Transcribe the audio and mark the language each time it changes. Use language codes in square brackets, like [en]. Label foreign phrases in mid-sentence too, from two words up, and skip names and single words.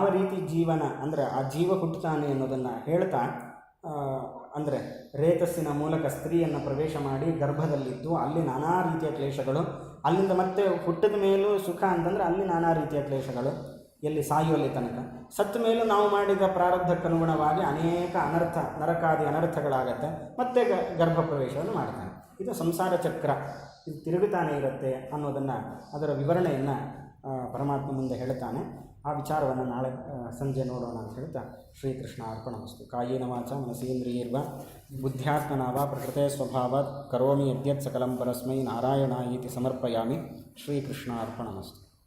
[kn] ರೀತಿ ಜೀವನ ಅಂದರೆ ಆ ಜೀವ ಹುಟ್ಟುತ್ತಾನೆ ಅನ್ನೋದನ್ನು ಹೇಳ್ತಾ, ಅಂದರೆ ರೇತಸ್ಸಿನ ಮೂಲಕ ಸ್ತ್ರೀಯನ್ನು ಪ್ರವೇಶ ಮಾಡಿ ಗರ್ಭದಲ್ಲಿದ್ದು ಅಲ್ಲಿ ನಾನಾ ರೀತಿಯ ಕ್ಲೇಶಗಳು, ಅಲ್ಲಿಂದ ಮತ್ತೆ ಹುಟ್ಟಿದ ಮೇಲೂ ಸುಖ ಅಂತಂದರೆ ಅಲ್ಲಿ ನಾನಾ ರೀತಿಯ ಕ್ಲೇಶಗಳು, ಎಲ್ಲಿ ಸಾಯುವಲ್ಲಿ ತನಕ, ಸತ್ತ ಮೇಲೂ ನಾವು ಮಾಡಿದ ಪ್ರಾರಬ್ಧಕ್ಕನುಗುಣವಾಗಿ ಅನೇಕ ಅನರ್ಥ, ನರಕಾದಿ ಅನರ್ಥಗಳಾಗತ್ತೆ, ಮತ್ತೆ ಗರ್ಭ ಪ್ರವೇಶವನ್ನು ಮಾಡ್ತಾನೆ. ಇದು ಸಂಸಾರ ಚಕ್ರ, ಇದು ತಿರುಗುತ್ತಾನೆ ಇರುತ್ತೆ ಅನ್ನೋದನ್ನು, ಅದರ ವಿವರಣೆಯನ್ನು ಪರಮಾತ್ಮ ಮುಂದೆ ಹೇಳ್ತಾನೆ. ಆ ವಿಚಾರವನ್ನು ನಾಳೆ ಸಂಜೆ ನೋಡೋಣ ಅಂತ ಹೇಳ್ತಾ [sa] ಶ್ರೀಕೃಷ್ಣ ಅರ್ಪಣಮಸ್ತು. ಕಾಯೇನ ವಾಚ ಮನಸೇಂದ್ರಿಯೈರ್ವಾ ಬುದ್ಧ್ಯಾತ್ಮನಾ ವಾ ಪ್ರಕೃತೆ ಸ್ವಭಾವಾತ್ ಕರೋಮಿ ಯದ್ಯತ್ ಸಕಲಂ ಪರಸ್ಮೈ ನಾರಾಯಣಾಯೇತಿ ಸಮರ್ಪಯಾಮಿ. ಶ್ರೀಕೃಷ್ಣ ಅರ್ಪಣಮಸ್ತು.